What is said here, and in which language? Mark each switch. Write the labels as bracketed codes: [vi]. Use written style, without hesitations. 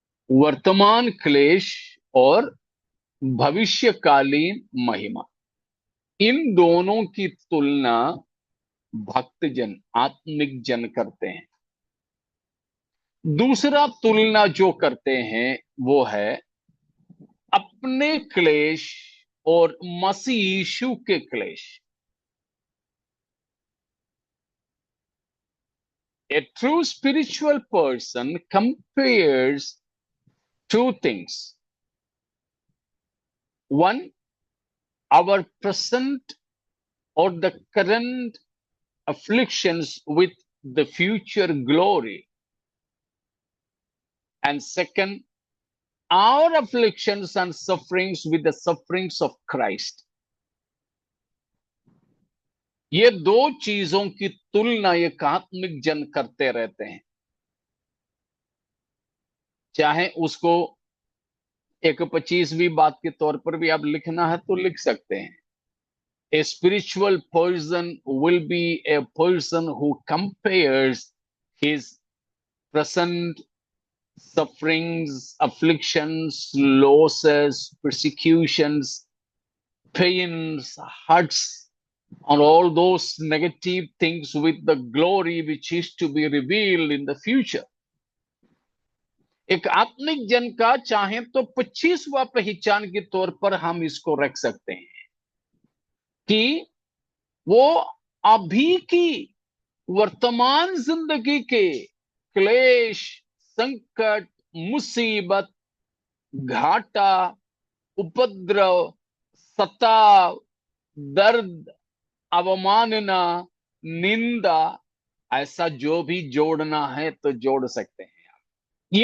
[hi] वर्तमान क्लेश और भविष्यकालीन महिमा, इन दोनों की तुलना भक्तजन, आत्मिक जन करते हैं। दूसरा तुलना जो करते हैं वो है अपने क्लेश और मसीह यीशु के क्लेश। [en] A true spiritual person compares two things. One, our present or the current afflictions with the future glory. And second, our afflictions and sufferings with the sufferings of Christ. [hi] ये दो चीजों की तुलना एक आत्मिक जन करते रहते हैं। चाहे उसको एक 25वीं बात के तौर पर भी आप लिखना है तो लिख सकते हैं। [en] A spiritual person will be a person who compares his present sufferings, afflictions, losses, persecutions, pains, hurts, and all those negative things with the glory which is to be revealed in the future. [hi] एक आत्मिक जन का चाहे तो 25वां पहचान के तौर पर हम इसको रख सकते हैं कि वो अभी की वर्तमान जिंदगी के क्लेश, संकट, मुसीबत, घाटा, उपद्रव, सताव, दर्द, अवमानना, निंदा, ऐसा जो भी जोड़ना है तो जोड़ सकते हैं।